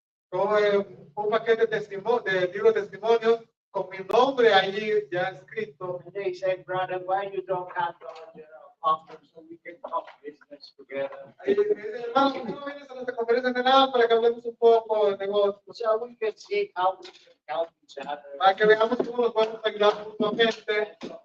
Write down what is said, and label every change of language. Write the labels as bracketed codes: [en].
[es] Con un paquete de libros de testimonios con mi nombre allí ya escrito. [en] And they said, brother, why you don't come to our General Conference so we can talk business together? [es] Y me dicen, hermano, ¿por qué no vienes a nuestra conferencia general para que hablemos un poco de negocios? [en] So we can see how we can help each other. [es] Para que veamos cómo nos podemos ayudar mutuamente.